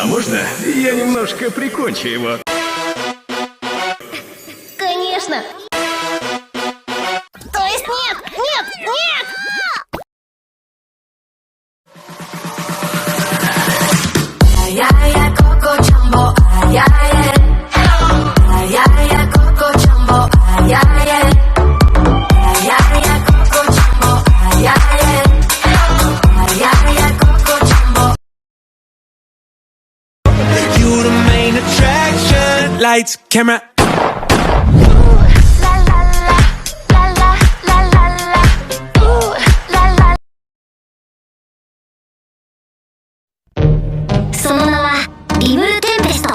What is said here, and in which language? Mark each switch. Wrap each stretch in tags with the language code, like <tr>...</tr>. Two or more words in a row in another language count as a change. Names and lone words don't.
<ru>Конечно, я немножко прикончу его. Конечно. То есть нет, нет, нет! Ай-яй-яй, Коко Джамбо, ай-яй-яй. Ай-яй-яй, Коко Джамбо, ай-яй-яй. Ай-яй-яй, Коко Джамбо, ай-яй-яй. Ай-яй-яй, Коко Джамбо.</ru> <en>You the main attraction. Lights, camera. La la la, la la la la la. La la.</en> <ja>その名はリムルテンペスト。</ja>